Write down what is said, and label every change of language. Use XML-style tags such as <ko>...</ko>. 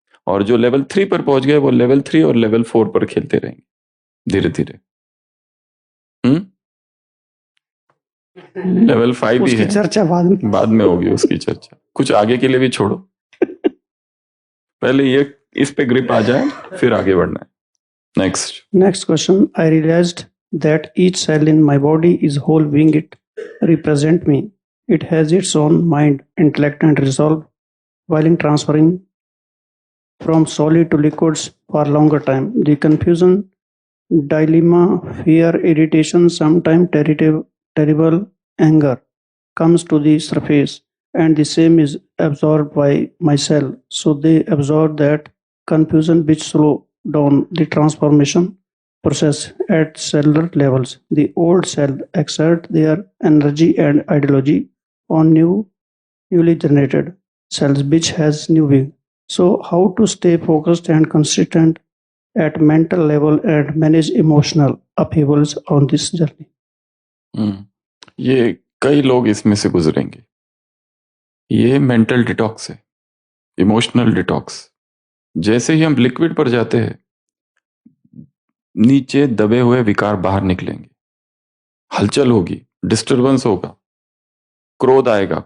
<hi>और जो लेवल 3 पर पहुंच गए वो लेवल 3 और लेवल 4 पर खेलते रहेंगे धीरे धीरे। लेवल 5 भी उसकी है, चर्चा बाद में होगी उसकी चर्चा, कुछ आगे के लिए भी छोड़ो, पहले ये इस पे ग्रिप आ जाए, फिर आगे बढ़ना है। Next.</hi> <en>Next question. I realized that each cell in my body is whole being. It represent me. It has its own mind, intellect, and resolve. While in transferring from solid to liquids for longer time, the confusion, dilemma, fear, irritation, sometimes terrible anger comes to the surface, and the same is absorbed by my cell. So they absorb that confusion, which slow down the transformation process at cellular levels. The old cell exert their energy and ideology on newly generated cells, which has new being. So how to stay focused and consistent at mental level and manage emotional upheavals on this journey?</en> <hi>ये कई लोग इसमें से गुजरेंगे। ये mental detox है, emotional detox. जैसे ही हम लिक्विड पर जाते हैं, नीचे दबे हुए विकार बाहर निकलेंगे, हलचल होगी, डिस्टरबेंस होगा, क्रोध आएगा।</hi>